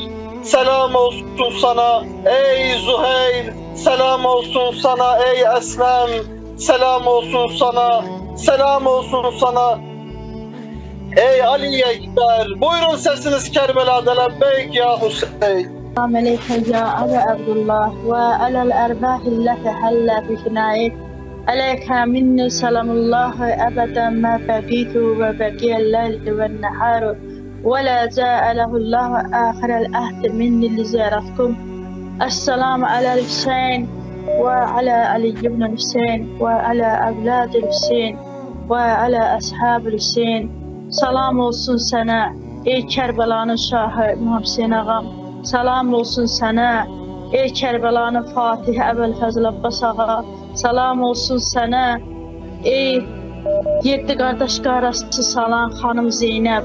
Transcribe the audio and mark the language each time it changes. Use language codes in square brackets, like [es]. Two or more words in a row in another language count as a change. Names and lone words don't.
[tr] Selam olsun sana ey Zuheyr. Selam olsun sana ey Eslem. Selam olsun sana. Selam olsun sana ey Ali Ekber. Buyurun sesiniz Kerbela'da [ar] لبيك يا حسين. السلام عليك يا أبا عبد الله وعلى الأرباح التي حل في فنائك عليك مني سلام الله أبدا ما بقيت وبقي الليل والنهار ولا جاء له الله آخر العهد مني لزيارتكم. السلام على الحسين وعلى علي بن الحسين وعلى أولاد الحسين وعلى أصحاب الحسين. [az] Salam olsun sana ey Kerbelanın şahı İmam Hüseyin ağam. Salam olsun sana ey Kerbelanın Fatihi Əbəlfəzl Abbas ağa. Salam olsun sana ey 7 qardaş qarası salan xanım Zeynəb.